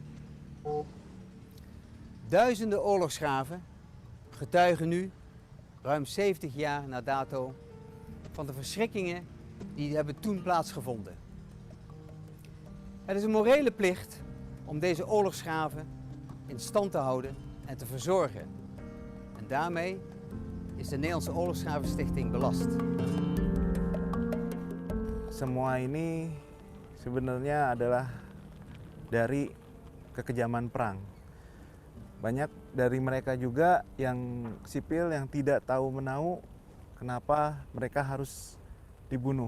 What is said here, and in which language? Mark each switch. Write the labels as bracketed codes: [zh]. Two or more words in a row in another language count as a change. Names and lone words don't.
[nl] Duizenden oorlogsgraven getuigen nu, ruim 70 jaar na dato, van de verschrikkingen die hebben toen plaatsgevonden. Het is een morele plicht om deze oorlogsgraven in stand te houden en te verzorgen. En daarmee is de Nederlandse Oorlogsgravenstichting belast. [id] Semua ini sebenarnya adalah dari kekejaman perang. Banyak dari mereka juga yang sipil yang tidak tahu menahu kenapa mereka harus dibunuh.